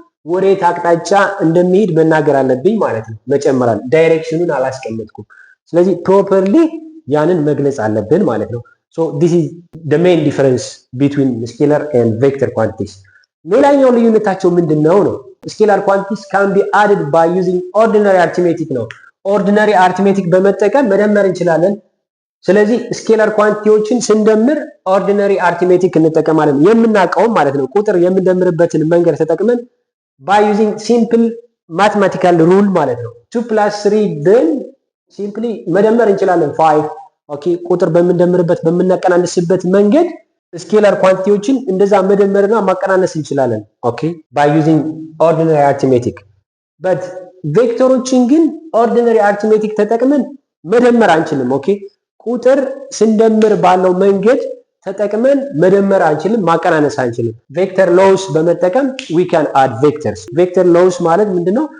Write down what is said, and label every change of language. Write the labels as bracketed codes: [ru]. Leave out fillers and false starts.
[am] ወዴት አቅጣጫ እንደሚሄድ መናገር አለብኝ ማለት ነው። መጨመራል ዳይሬክሽኑን አላስቀመጥኩም። ስለዚህ ፕሮፐርሊ ያንን መግለጽ አለብን ማለት ነው። [en] so this is the main difference between scalar and vector quantities። [am] ሌላኛው ልዩነታቸው ምንድነው ነው? [en] scalar quantities can be added by using ordinary arithmetic ነው። ordinary arithmetic [am] በመጠቀም መደመር እንችላለን። ስለዚህ ስኬላር ኳንቲቲዎችን ስንደምር ኦርዲነሪ አርትሜቲክ እንጠቀማለን የምናውቀው ማለት ነው። ቁጥር የምንደምርበትን መንገድ ተጠቅመን [en] by using simple mathematical rule [am] ማለት ነው። 2 + 3 ብን ሲምፕሊ መደመር እንችላለን 5 ኦኬ። ቁጥር በምንደምርበት በምናቀናንስበት መንገድ ስኬላር ኳንቲቲዎችን እንደዛ መደመርና ማቀናነስ እንችላለን ኦኬ [en] by using ordinary arithmetic [am] but ቬክተሮችን ግን ኦርዲነሪ አርትሜቲክ ተጠቅመን መደመር አንችልም ኦኬ። ቁጥር ስንደምር ባለው መንገድ ተጠቅመን መደመር አንችልም፣ ማቀናነስ አንችልም። ቬክተር ሎውስ በመጠቀም [en] we can add vectors። [am] ቬክተር ሎውስ ማለት ምንድነው?